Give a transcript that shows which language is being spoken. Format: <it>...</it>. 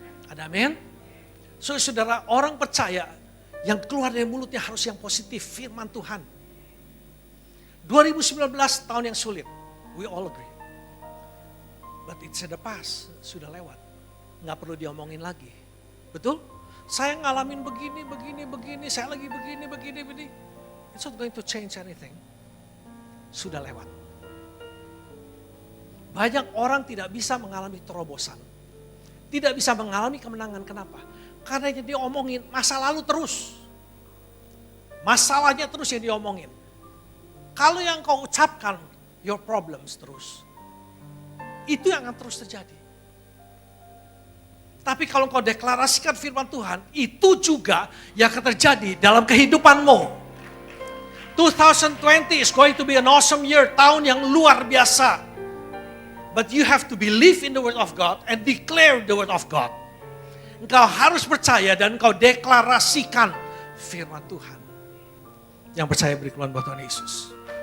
<id>Ada amin? Saudara, orang percaya yang keluar dari mulutnya harus yang positif, firman Tuhan. 2019 tahun yang sulit,</id> <en>we all agree. But it's in the past,</en> <id>sudah lewat. Nggak perlu diomongin lagi. Betul? Saya ngalamin begini, saya lagi begini.</id> <en>It's not going to change anything.</en> <id>Sudah lewat. Banyak orang tidak bisa mengalami terobosan. Tidak bisa mengalami kemenangan. Kenapa? Karena yang diomongin masa lalu terus. Masalahnya terus yang diomongin. Kalau yang kau ucapkan,</id> <en>your problems</en> <id>terus. Itu yang akan terus terjadi. Tapi kalau kau deklarasikan firman Tuhan, itu juga yang akan terjadi dalam kehidupanmu.</id> <en>2020 is going to be an awesome year,</en> <id>tahun yang luar biasa.</id> <en>But you have to believe in the word of God and declare the word of God.</en> <id>Engkau harus percaya dan engkau deklarasikan firman Tuhan. Yang percaya beri keluhan buat Tuhan Yesus.</id>